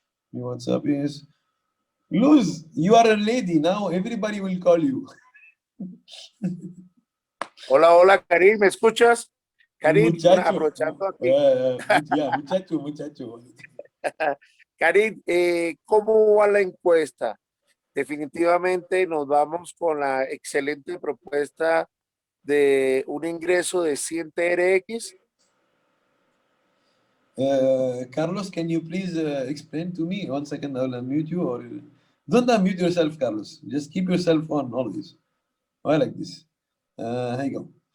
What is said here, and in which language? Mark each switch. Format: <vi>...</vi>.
<en>What's up is Luz. You are a lady now. Everybody will call you.</en> <es>Hola, hola, Karim, ¿me escuchas? Karim, Muchacho. aprovechando aquí. Muchacho. Karim, ¿cómo va la encuesta? Definitivamente nos vamos con la excelente propuesta de un ingreso de 100 TRX.</es> <en>Carlos, can you please explain to me? 1 second, I'll unmute you, or don't unmute yourself, Carlos. Just keep yourself on always. I like this. Here you go.</en>